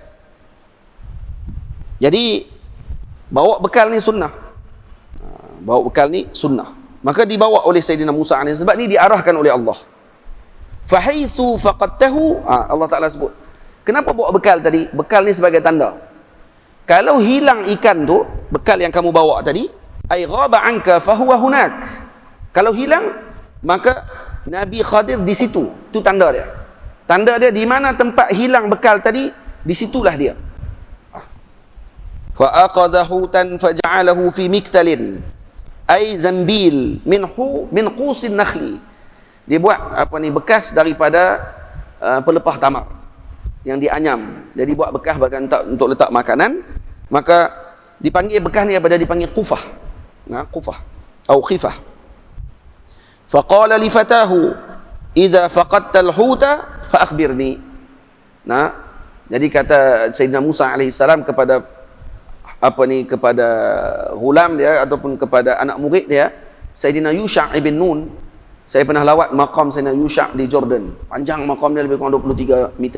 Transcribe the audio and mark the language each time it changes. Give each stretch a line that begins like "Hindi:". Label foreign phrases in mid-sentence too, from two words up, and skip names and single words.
Malay: Jadi bawa bekal ni sunnah. bawa bekal ni sunnah. Maka dibawa oleh Sayyidina Musa AS, sebab ni diarahkan oleh Allah.
Arabic: فحيث فقدته,
Malay: Allah Ta'ala sebut. Kenapa bawa bekal tadi? Bekal ni sebagai tanda. Kalau hilang ikan tu, bekal yang kamu bawa tadi,
Arabic: أي غاب عنك فهو هناك.
Malay: Kalau hilang, maka Nabi Khadir di situ. Itu tanda dia. Tanda dia di mana tempat hilang bekal tadi, di situlah dia.
Arabic: فأخذ حوتا فجعله في مكتل أي زنبيل من خوص النخل.
Malay: Dia buat bekas daripada pelepah tamar yang dianyam. Jadi buat bekas bagian untuk letak makanan, maka dipanggil bekas ni dipanggil qufah. Qufah atau khifah.
Arabic: فقال لفتاه إذا فقدت الحوت فأخبرني.
Malay: Jadi kata Sayyidina Musa
Arabic: عليه السلام
Malay: kepada kepada ghulam dia ataupun kepada anak murid dia, Sayyidina Yusha' ibn Nun. Saya pernah lawat maqam Sayyidina Yusha' di Jordan. Panjang maqam dia lebih kurang 23 meter.